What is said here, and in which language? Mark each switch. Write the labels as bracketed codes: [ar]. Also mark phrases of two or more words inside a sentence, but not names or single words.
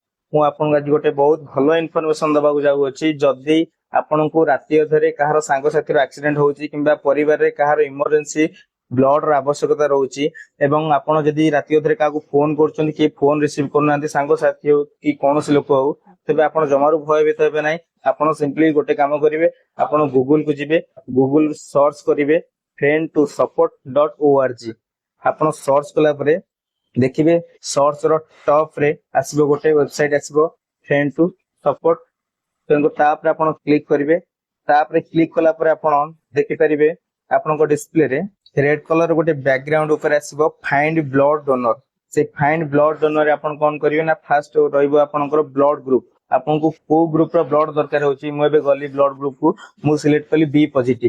[or] ମୁଁ ଆପଣଙ୍କୁ ଆଜି ଗୋଟେ ବହୁତ ଭଲ ଇନଫର୍ମେସନ ଦବାକୁ ଯାଉଅଛି। ଯଦି ଆପଣଙ୍କୁ ରାତି ଅଧରେ କାହାର ସାଙ୍ଗସାଥିର ଆକ୍ସିଡେଣ୍ଟ ହଉଛି କିମ୍ବା ପରିବାରରେ କାହାର [en] emergency blood [or] ର ଆବଶ୍ୟକତା ରହୁଛି ଏବଂ ଆପଣ ଯଦି ରାତି ଅଧରେ କାହାକୁ ଫୋନ କରୁଛନ୍ତି କି [en] phone receive [or] କରୁନାହାନ୍ତି, ସାଙ୍ଗସାଥି ହଉ କି କୌଣସି ଲୋକ ହଉ, ତେବେ ଆପଣ ଜମାରୁ ଭୟଭୀତ ହେବେ ନାହିଁ। ଆପଣ ସିମ୍ପଲି ଗୋଟେ କାମ କରିବେ, ଆପଣ ଗୁଗୁଲ କୁ ଯିବେ, [en] Google search [or] କରିବେ friend2support.org। ଆପଣ ସର୍ଚ୍ଚ କଲା ପରେ ଦେଖିବେ ସର୍ଚ୍ଚ ର ଟପ ରେ ଆସିବ ଗୋଟେ ୱେବସାଇଟ ଆସିବ friend2support। ତେଣୁ ତାପରେ ଆପଣ କ୍ଲିକ କରିବେ। ତାପରେ କ୍ଲିକ କଲା ପରେ ଆପଣ ଦେଖିପାରିବେ ଆପଣଙ୍କ ଡିସପ୍ଲେ ରେ [en] red colour [or] ଗୋଟେ ବ୍ୟାକଗ୍ରାଉଣ୍ଡ ଉପରେ ଆସିବ [en] find blood donor. [or] ସେ [en] find blood donor [or] ରେ ଆପଣ କଣ କରିବେ ନା, ଫାଷ୍ଟ ରହିବ ଆପଣଙ୍କର [en] blood group. [or] ଆପଣଙ୍କୁ କୋଉ ଗ୍ରୁପ ର ବ୍ଲଡ ଦରକାର ହଉଛି। ମୁଁ ଏବେ ଗଲି [en] blood group [or] କୁ, ମୁଁ ସିଲେକ୍ଟ କଲି [en] B positive.